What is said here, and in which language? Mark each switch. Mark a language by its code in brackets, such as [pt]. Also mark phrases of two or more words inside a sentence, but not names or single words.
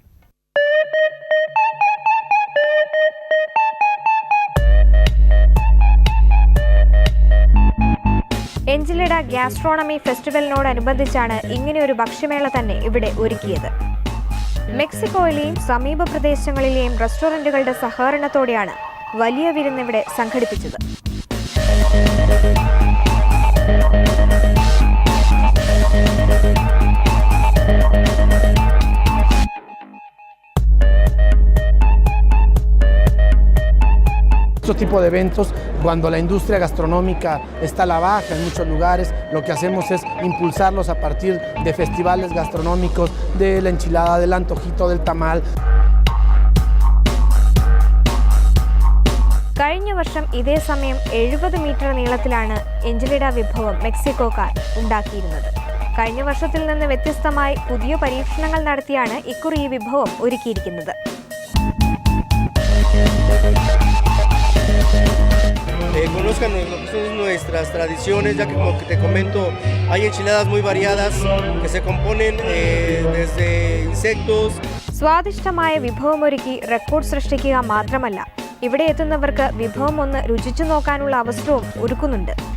[ml] എഞ്ചിലിഡ ഗ്യാസ്ട്രോണമി ഫെസ്റ്റിവലിനോടനുബന്ധിച്ചാണ് ഇങ്ങനെയൊരു ഭക്ഷ്യമേള തന്നെ ഇവിടെ ഒരുക്കിയത്. മെക്സിക്കോയിലെയും സമീപ പ്രദേശങ്ങളിലെയും റെസ്റ്റോറന്റുകളുടെ സഹകരണത്തോടെയാണ് വലിയ വിരുന്ന് ഇവിടെ സംഘടിപ്പിച്ചത്. [es] Este tipo de eventos, cuando la industria gastronómica está a la baja en muchos lugares, lo que hacemos es impulsarlos a partir de festivales gastronómicos, de la enchilada, del antojito, del tamal. [ml] കഴിഞ്ഞ വർഷം ഇതേ സമയം 70 മീറ്റർ നീളത്തിലാണ് എഞ്ചിലിഡ വിഭവം മെക്സിക്കോക്കാർ ഉണ്ടാക്കിയിരുന്നത്. കഴിഞ്ഞ വർഷത്തിൽ നിന്ന് വ്യത്യസ്തമായി പുതിയ പരീക്ഷണങ്ങൾ നടത്തിയാണ് ഇക്കുറി ഈ വിഭവം ഒരുക്കിയിരിക്കുന്നത്. [es] Conozcan lo que son nuestras tradiciones, ya que como que te comento, hay enchiladas muy variadas que se componen desde insectos. [ml] സ്വാദിഷ്ടമായ വിഭവമൊരുക്കി റെക്കോർഡ് സൃഷ്ടിക്കുക മാത്രമല്ല, ഇവിടെ എത്തുന്നവർക്ക് വിഭവം ഒന്ന് രുചിച്ചു നോക്കാനുള്ള അവസരവും ഒരുക്കുന്നുണ്ട്.